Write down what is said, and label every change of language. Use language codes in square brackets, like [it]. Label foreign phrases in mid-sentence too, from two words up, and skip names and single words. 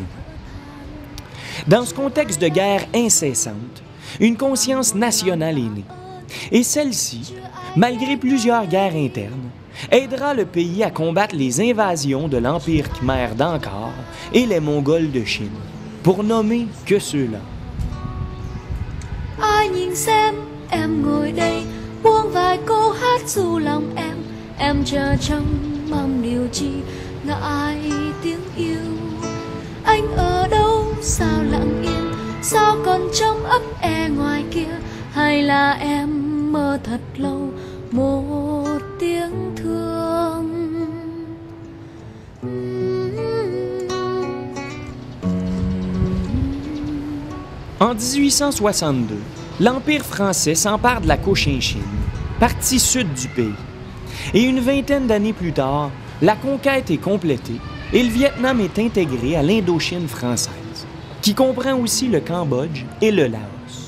[fr] Dans ce contexte de guerre incessante, une conscience nationale est née. Et celle-ci, malgré plusieurs guerres internes, aidera le pays à combattre les invasions de l'Empire khmer d'Angkor et les Mongols de Chine, pour nommer que ceux-là. [vi] Ai nhìn xem em ngồi đây buông vài câu hát dù lòng em chờ trong mong điều chi ngại tiếng yêu. Anh ở đâu sao lặng yên, sao còn trong ấp e ngoài kia, hay là em mơ thật lâu một tiếng thương. [fr] En 1862, l'Empire français s'empare de la Cochinchine, partie sud du pays. Et une vingtaine d'années plus tard, la conquête est complétée et le Vietnam est intégré à l'Indochine française, qui comprend aussi le Cambodge et le Laos.